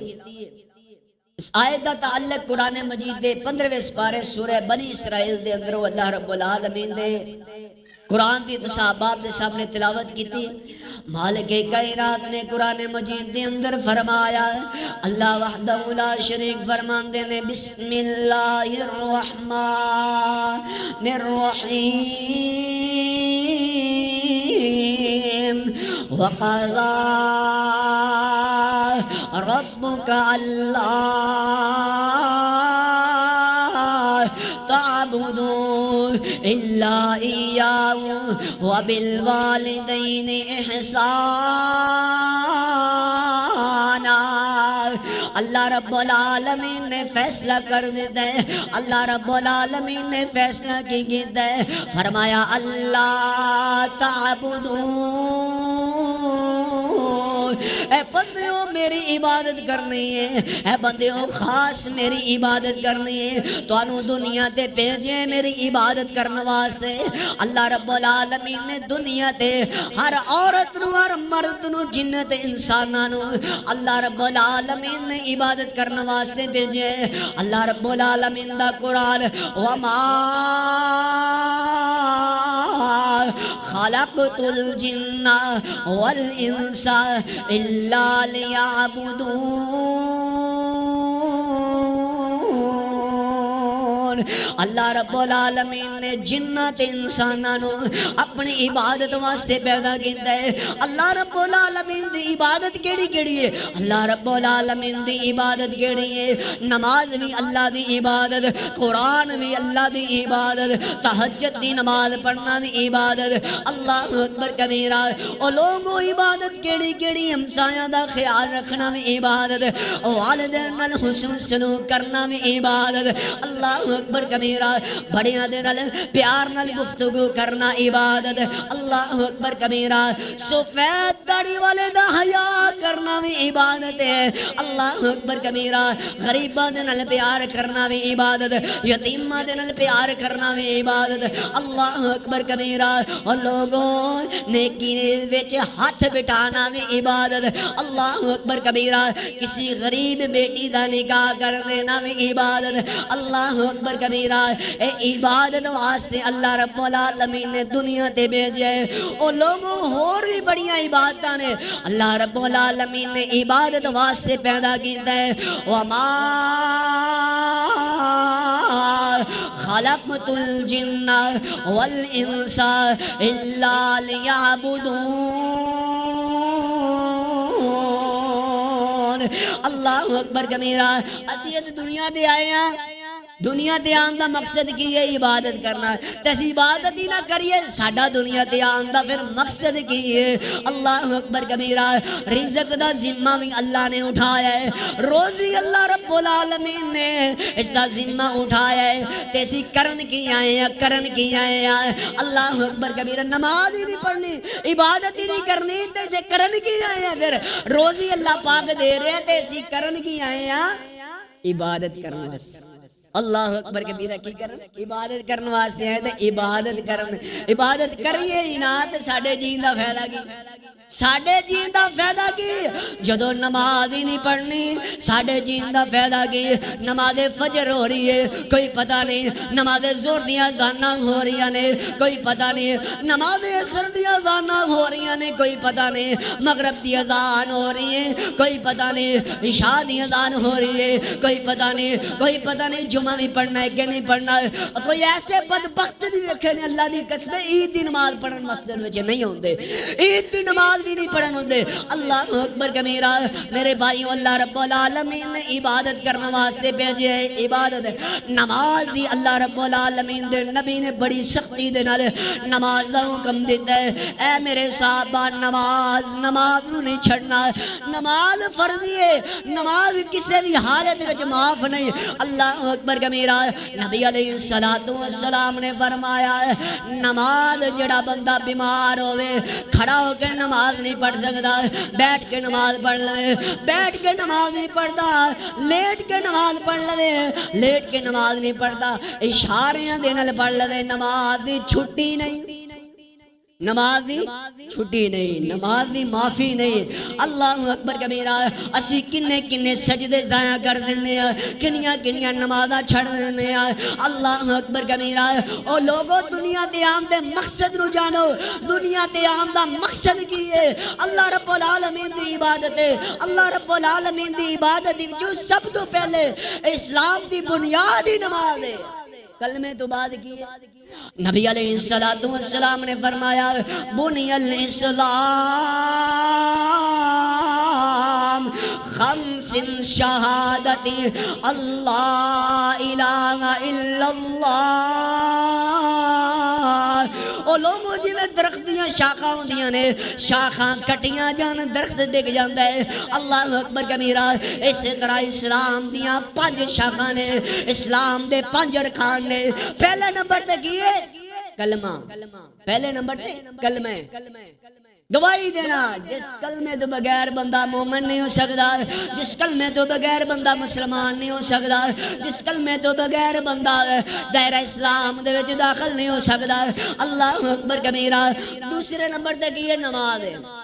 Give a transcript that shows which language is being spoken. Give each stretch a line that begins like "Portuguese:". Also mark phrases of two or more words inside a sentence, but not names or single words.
Punjabi: اس آیت دا تعلق قرآن مجید دے 15ویں سپارے سورہ بنی اسرائیل دے اندر اللہ رب العالمین دے قرآن دی تو صحاباب دے سامنے تلاوت کیتی. مالک کائنات نے قرآن مجید دے اندر فرمایا,
Arabic: اللہ وحدہ لا شریک
Punjabi: فرماندے نے,
Arabic: بسم اللہ الرحمن الرحیم, وقضى ربك ألا تعبدوا إلا إياه وبالوالدين إحسانا.
Punjabi: اللہ رب العالمین نے فیصلہ کر دیتا ہے, اللہ رب العالمین نے فیصلہ کی گیتا ہے, فرمایا
Arabic: اللہ تعبدون,
Punjabi: اے بندیوں میری عبادت کرنی ہے, اے بندیوں خاص میری عبادت کرنی ہے. تو انہوں دنیا تے بھیجے میری عبادت کرنے واسطے. اللہ رب العالمین نے دنیا تے ہر عورت نو ہر مرد نو جنت انساناں نو اللہ رب العالمین نے عبادت کرنے واسطے بھیجے. اللہ رب العالمین دا قرآن,
Arabic: وما خلقت الجن والانس الا لیعبدون.
Punjabi: اللہ رب العالمین نے جنات انسانانو اپنی عبادت واسطے پیدا کیتا ہے. اللہ رب العالمین دی عبادت کیڑی کیڑی ہے؟ اللہ رب العالمین دی عبادت کیڑی ہے؟ نماز بھی اللہ دی عبادت, قرآن بھی اللہ دی عبادت, تہجد دی نماز پڑھنا بھی عبادت.
Arabic: اللہ اکبر کبیرہ.
Punjabi: اور لوگوں عبادت کیڑی کیڑی؟ ہمسایاں دا خیال رکھنا بھی عبادت, والدین نال حسن سلوک کرنا بھی عبادت.
Arabic: اللہ اکبر کبیرہ.
Punjabi: بڑیاں دے نال پیار نال گفتگو کرنا عبادت.
Arabic: اللہ اکبر کبیرہ.
Punjabi: سفید داڑھی والے دا حیا کرنا بھی عبادت ہے.
Arabic: اللہ اکبر کبیرہ.
Punjabi: غریباں دے نال پیار کرنا بھی عبادت, یتیماں دے نال پیار کرنا بھی عبادت.
Arabic: اللہ اکبر کبیرہ.
Punjabi: اور لوگوں نیکی وچ ہاتھ بٹھانا بھی عبادت.
Arabic: اللہ اکبر کبیرہ.
Punjabi: کسی غریب بیٹی دا نکاح کر دینا بھی عبادت.
Arabic: اللہ اکبر کبیرہ.
Punjabi: اے عبادت واسطے اللہ رب العالمین نے دنیا تے بھیجے. او لوگوں اور بھی بڑیاں عبادتاں نے اللہ رب العالمین نے عبادت واسطے پیدا کیتا ہے.
Arabic: وما خلقت الجن والانس الا لیعبدون. اللہ اکبر کبیرہ.
Punjabi: اسیت دنیا دے آئے ہیں, دنیا تے آن دا مقصد کی ہے عبادت کرنا. تیسی عبادت ہی نہ کریے, ساڈا دنیا تے آن دا پھر مقصد کی ہے.
Arabic: اللہ اکبر کبیرہ.
Punjabi: رزق دا ذمہ بھی اللہ نے اٹھایا ہے, روزی اللہ رب العالمین نے اس دا ذمہ اٹھایا ہے. تیسی کرن کی آئے ہیں, کرن کی آئے ہیں.
Arabic: اللہ اکبر کبیرہ.
Punjabi: نماز ہی نہیں پڑھنی, عبادت ہی نہیں کرنی, تیسے کرن کی آئے ہیں. پھر روزی اللہ پاک دے رہے ہیں, تیسی کرن کی آئے ہیں عبادت کرنا.
Arabic: اللہ اکبر کبیرہ
Punjabi: کی کرن عبادت کرن واسطے آئے تے عبادت کرن عبادت کریے ہی نہ تے ساڈے جین دا فائدہ کی ساڈے جین دا فائدہ کی جدوں نماز ہی نہیں پڑھنی ساڈے جین دا فائدہ کی نماز فجر ہو رہی ہے کوئی پتہ نہیں نماز ظہر دیاں اذاناں ہو رہی نے کوئی پتہ نہیں نماز عصر دیاں اذاناں ہو رہی نے کوئی پتہ نہیں مغرب دی اذان ہو رہی ہے کوئی پتہ نہیں عشاء دی اذان ہو رہی ہے کوئی پتہ نہیں جمعہ بھی پڑھنا ہے کہ نہیں پڑھنا ہے کوئی ایسے بدبخت نہیں ویکھے نے اللہ دی قسم عید دی نماز پڑھن مسجد وچ نہیں ہوندے عید دی نماز بھی نہیں پڑھن ہوندے
Arabic: اللہ اکبر کبیرہ
Punjabi: میرے بھائیو اللہ رب العالمین نے عبادت کرنے واسطے بھیجے ہے عبادت نماز دی اللہ رب العالمین دے نبی نے بڑی سختی دے نال نماز دا حکم دیتا ہے اے میرے صحابہ نماز نو نہیں چھڑنا نماز فرضی ہے نماز کسی بھی حالت وچ معاف نہیں
Arabic: اللہ اکبر کبیرہ
Punjabi: نبی علیہ السلام نے فرمایا نماز جڑا بندہ بیمار ہوئے کھڑا ہو کے نماز نہیں پڑھ سکتا بیٹھ کے نماز پڑھ لے بیٹھ کے نماز نہیں پڑھتا لیٹ کے نماز پڑھ لے لیٹ کے نماز نہیں پڑھتا اشاریاں دے نال پڑھ لے نماز دی چھٹی نہیں نماز دی چھٹی نہیں نماز دی معافی نہیں
Arabic: اللہ اکبر کبیرہ
Punjabi: اسی کنے سجدے ضائع کر دینے کنیاں نمازاں چھڑ دینے
Arabic: اللہ اکبر کبیرہ
Punjabi: او لوگوں دنیا تے آن دے مقصد نو جانو دنیا تے آن دا مقصد کی ہے اللہ رب العالمین دی عبادت ہے اللہ رب العالمین دی عبادت جو سب تو پہلے اسلام دی بنیادی نماز ہے کلمے تو بعد کی ہے نبی علیہ السلام نے فرمایا
Arabic: بنی الاسلام خمس شہادتی اللہ الہ الا اللہ
Punjabi: او لوگوں جی میں درخت دیاں شاخاں ہوندیاں نے شاخاں کٹیاں جان درخت ڈگ جاندا ہے
Arabic: اللہ اکبر کبیرہ
Punjabi: اسی طرح اسلام دیاں 5 شاخاں نے اسلام دے 5 ارکان نے پہلے نمبر تے کی ہے کلمہ پہلے نمبر تے کلمہ گواہی دینا جس کلمے تو بغیر بندہ مومن نہیں ہو سکتا جس کلمے تو بغیر بندہ مسلمان نہیں ہو سکتا جس کلمے تو بغیر بندہ دائرہ اسلام دے وچ داخل نہیں ہو سکتا
Arabic: اللہ اکبر کبیرہ
Punjabi: دوسرے نمبر تے کی ہے نماز ہے